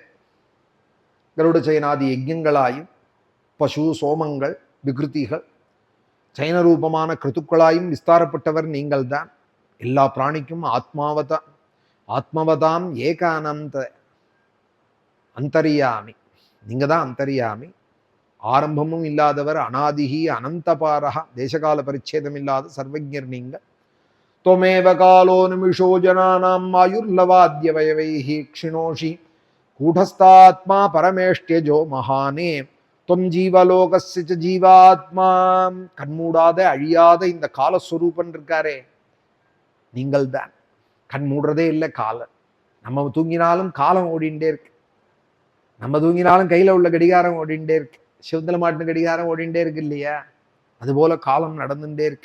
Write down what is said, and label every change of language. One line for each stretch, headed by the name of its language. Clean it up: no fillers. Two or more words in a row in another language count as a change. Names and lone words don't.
Tamil: கருட சயனாதி யஜ்ஞங்களாயும் பசு சோமங்கள் விகிருதிகள் சயன ரூபமான கிருத்துக்களாயும் விஸ்தாரப்பட்டவர் நீங்கள் தான். எல்லா பிராணிக்கும்
Sanskrit: आत्मवताम् एकानन्त
Tamil: அந்தரியாமி. நீங்க தான் அந்தரியாமி. ஆரம்பமும் இல்லாதவர்.
Sanskrit: अनादिः अनन्तपारः.
Tamil: தேசகால பரிச்சேதம் இல்லாத சர்வஜர் நீங்கள்.
Sanskrit: त्वमेव कालो निमिषो जनानां आयुर्लवाद्यवयवैः क्षिणोषि कूटस्थात्मा परमेष्ट्यजो महाने त्वं जीवलोकस्य च जीवात्मा.
Tamil: கண்மூடாத அழியாத இந்த காலஸ்வரூபன் இருக்காரே நீங்கள் தான். கண் மூடுறதே இல்லை காலம். நம்ம தூங்கினாலும் காலம் ஓடிண்டே இருக்கு. நம்ம தூங்கினாலும் கையில உள்ள கடிகாரம் ஓடிண்டே இருக்கு. சிவந்தல மாட்டின கடிகாரம் ஓடிண்டே இருக்கு இல்லையா? அதுபோல காலம் நடந்துட்டே இருக்கு.